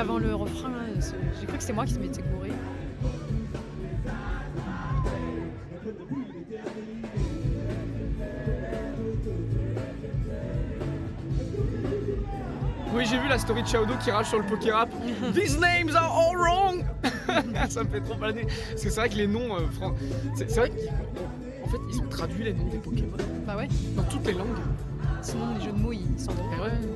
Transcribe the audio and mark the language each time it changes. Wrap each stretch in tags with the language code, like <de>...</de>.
<fr>avant le refrain. Là. J'ai cru que c'était moi qui se m'étais gouré. Oui, j'ai vu la story de Shaodo qui rage sur le Pokérap.</fr> <en>These names are all wrong.</en> <fr>Ça me fait trop balader. Parce que c'est vrai que les noms, c'est vrai qu'en fait, ils ont traduit les noms des Pokémon Bah ouais. dans toutes les langues. Sinon, les jeux de mots, ils sont drôles. Et ouais.</fr>